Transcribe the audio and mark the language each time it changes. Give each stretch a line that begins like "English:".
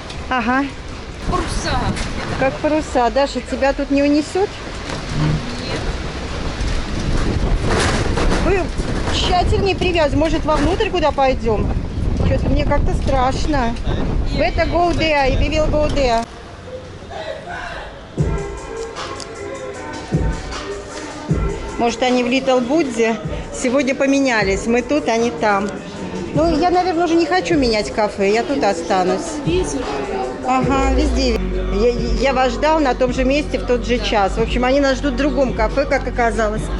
Russian: Ага. Паруса. Как паруса. Даша, тебя тут не унесет? Нет. Вы тщательнее привязывайте. Может, вовнутрь куда пойдем? Что-то мне как-то страшно.
English: Better go there, we will go there.
Russian: Может, они в Little Будде сегодня поменялись. Мы тут, они там. Ну, я, наверное, уже не хочу менять кафе. Я тут останусь. Ага, везде. Я вас ждал на том же месте в тот же час. В общем, они нас ждут в другом кафе, как оказалось.